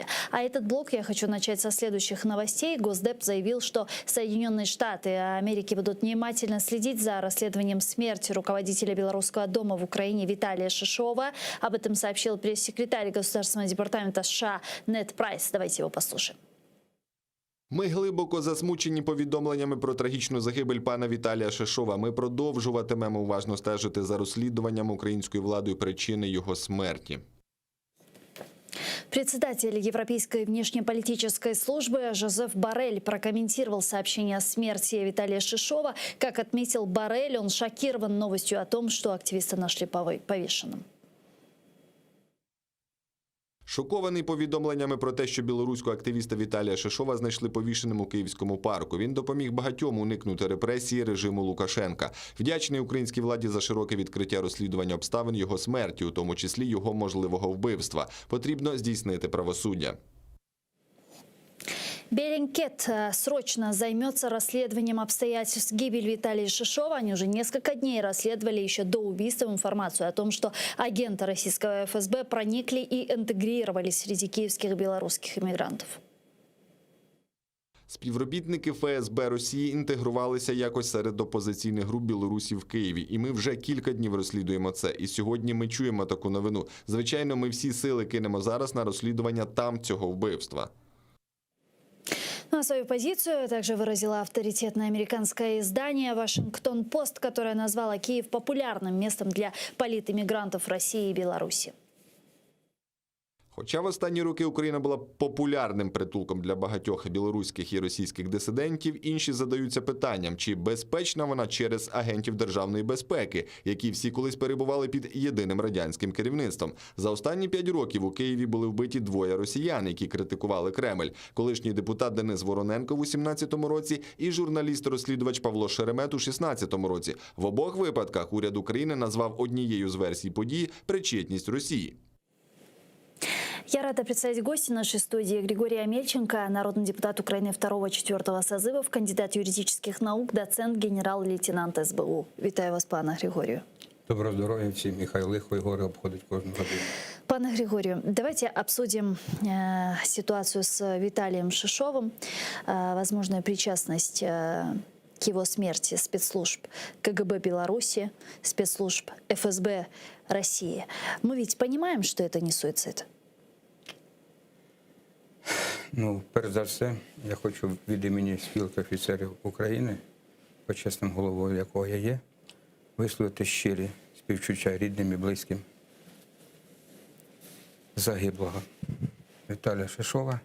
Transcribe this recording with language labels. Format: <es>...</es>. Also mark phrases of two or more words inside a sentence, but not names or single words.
<ru>А этот блок я хочу начать со следующих новостей. Госдеп заявил, что Соединенные Штаты Америки будут внимательно следить за расследованием смерти руководителя Белорусского дома в Украине Виталия Шишова. Об этом сообщил пресс-секретарь Государственного департамента США Нед Прайс. Давайте его послушаем.</ru> <uk>Ми глибоко засмучені повідомленнями про трагічну загибель пана Віталія Шишова. Ми продовжуватимемо уважно стежити за розслідуванням українською владою причини його смерті.</uk> <ru>Председатель Европейской внешнеполитической службы Жозеф Боррель прокомментировал сообщение о смерти Виталия Шишова. Как отметил Боррель, он шокирован новостью о том, что активиста нашли повешенным.</ru> <uk>Шокований повідомленнями про те, що білоруського активіста Віталія Шишова знайшли повішеним у Київському парку. Він допоміг багатьом уникнути репресії режиму Лукашенка. Вдячний українській владі за широке відкриття розслідування обставин його смерті, у тому числі його можливого вбивства. Потрібно здійснити правосуддя.</uk> <ru>Беллингкет срочно займется расследованием обстоятельств гибели Виталия Шишова. Они уже несколько дней расследовали еще до убийства информацию о том, что агенты российского ФСБ проникли и интегрировались среди киевских и белорусских иммигрантов.</ru> <uk>Співробітники ФСБ Росії інтегрувалися якось серед опозиційних груп Білорусі в Києві. І ми вже кілька днів розслідуємо це. І сьогодні ми чуємо таку новину. Звичайно, ми всі сили кинемо зараз на розслідування там цього вбивства.</uk> <ru>Ну, а свою позицию также выразило авторитетное американское издание «Вашингтон-Пост», которое назвало Киев популярным местом для политэмигрантов России и Беларуси.</ru> <uk>Хоча в останні роки Україна була популярним притулком для багатьох білоруських і російських дисидентів, інші задаються питанням, чи безпечна вона через агентів державної безпеки, які всі колись перебували під єдиним радянським керівництвом. За останні 5 років у Києві були вбиті 2 росіян, які критикували Кремль. Колишній депутат Денис Вороненко в 2017 році і журналіст-розслідувач Павло Шеремет у 2016 році. В обох випадках уряд України назвав однією з версій події причетність Росії.</uk> <ru>Я рада представить гостя нашей студии Григория Амельченко, народный депутат Украины 2-4 созывов, кандидат юридических наук, доцент, генерал-лейтенант СБУ.</ru> <uk>Вітаю вас, пане Григорію. Доброго здоров'я всім, і хай лихо і горе обходить кожну годину.</uk> <ru>Пане Григорию, давайте обсудим ситуацию с Виталием Шишовым, возможную причастность к его смерти спецслужб КГБ Беларуси, спецслужб ФСБ России. Мы ведь понимаем, что это не суицид?</ru> <uk>Ну, перш за все, я хочу від імені спілки офіцерів України, почесним головою якого я є, висловити щирі співчуття рідним і близьким загиблого Віталія Шишова.</uk>